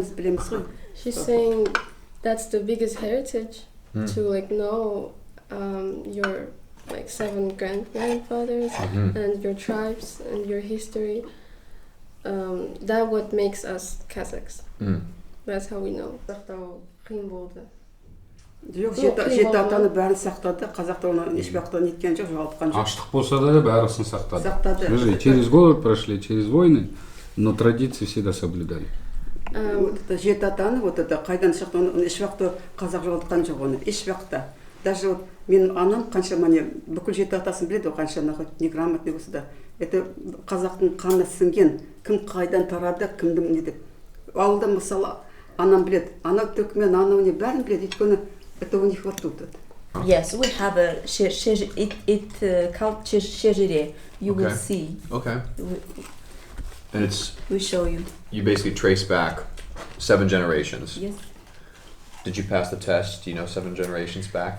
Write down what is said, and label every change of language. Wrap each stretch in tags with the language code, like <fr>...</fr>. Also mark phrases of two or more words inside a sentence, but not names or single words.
<en>She's saying that's the biggest heritage to like know your like 7 grandfathers and your tribes and your history. That what makes us Kazakhs. That's how we know.</en> <kk>Жоқ, жеті атаны бәрін сақтады. Қазақтар оны ешбақта неткен жоқ, жоғалтқан жоқ. Аштық болса да бәрісін сақтады. Сақтады.</kk> <ru>Через голод прошли, через войны, но традиции всегда соблюдали. Вот это</ru> <kk>жеті атаны,</kk> <ru>вот это</ru> <kk>қайдан шықты, оны ешбақта қазақ жоғалтқан жоқ оны, ешбақта.</kk> <ru>Даже вот</ru> <kk>менің анам қанша міне бүкіл жеті атасын біледі, қанша неграмотный болса да. Это қазақтың қаны сіңген, кім қайдан тарады, кімдің не деп. Ауылда мысалы анам біледі, ана төкімен анау не бәрін біледі, өйткені</kk> <ru>это у них вот тут.</ru> <en>Yes, we have a called shejire. You will see. Okay. And it's. We show you. You basically trace back 7 generations. Yes. Did you pass the test? Do you know 7 generations back?</en>